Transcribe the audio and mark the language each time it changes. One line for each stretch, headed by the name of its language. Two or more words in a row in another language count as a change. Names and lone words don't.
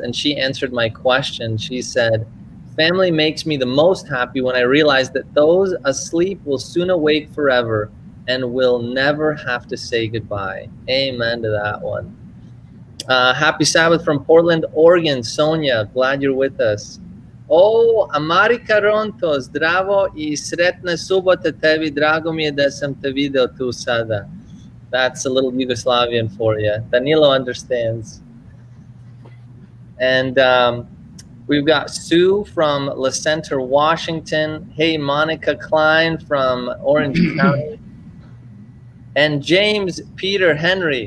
English: And she answered my question. She said, family makes me the most happy when I realize that those asleep will soon awake forever and will never have to say goodbye. Amen to that one. Happy Sabbath from Portland, Oregon. Sonia, glad you're with us.
Serbian: Oh, Amari Karonto, zdravo I sretna subota tebi. Drago mi je da sam te video tu sada.
English: That's a little Yugoslavian for you. Danilo understands. And we've got Sue from La Center, Washington. Hey, Monica Klein from Orange County. And James Peter Henry.